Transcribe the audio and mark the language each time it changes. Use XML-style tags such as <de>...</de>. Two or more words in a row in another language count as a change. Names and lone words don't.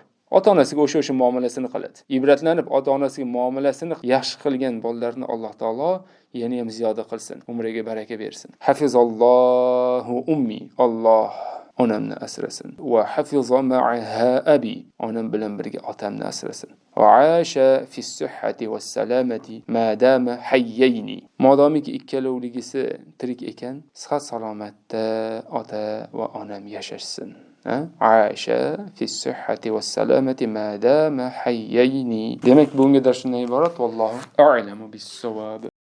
<uz>Ota-onasiga o'sha muomalasini qiladi. Ibratlanib ota-onasiga muomalasini yaxshi qilgan bolalarni Alloh taolo yana ham ziyoda qilsin, umriga baraka bersin.</uz> <ar>حفظ الله أمي.</ar> <uz>Alloh onamni asrasin.</uz> <ar>وحفظ معها أبي.</ar> <uz>Onam bilan birga otamni asrasin.</uz> <ar>وعاشا في الصحة والسلامة ما داما حيين.</ar> <uz>Modomiki ikkalovligisi tirik ekan, sihat salomatda ota va onam yashashsin.</uz> <ar>عاشا في الصحة والسلامة ما داما حيين.</ar> <uz>Demak, bunga darsdan iborat.</uz> <ar>والله أعلم بالصواب.</ar>